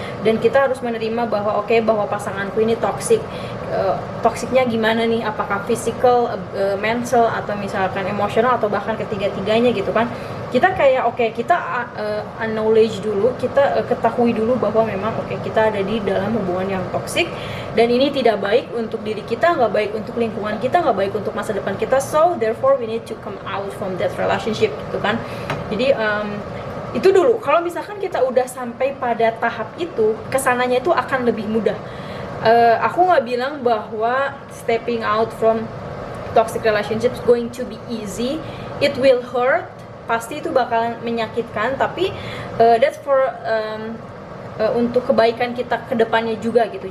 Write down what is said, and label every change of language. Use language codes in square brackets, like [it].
[id] Dan kita harus menerima bahwa oke, bahwa pasanganku ini toxic. Toksiknya gimana nih, apakah physical, mental, atau misalkan emosional, atau bahkan ketiga-tiganya gitu kan. Kita kayak kita acknowledge dulu, kita ketahui dulu bahwa memang kita ada di dalam hubungan yang toksik, dan ini tidak baik untuk diri kita, nggak baik untuk lingkungan kita, nggak baik untuk masa depan kita. [en] So therefore we need to come out from that relationship gitu kan. [id] Jadi itu dulu. Kalau misalkan kita udah sampai pada tahap itu, kesananya itu akan lebih mudah. [en] Aku nggak bilang bahwa stepping out from toxic relationships going to be easy. [id] It will hurt, pasti itu bakalan menyakitkan, tapi that's for untuk kebaikan kita ke depannya juga gitu.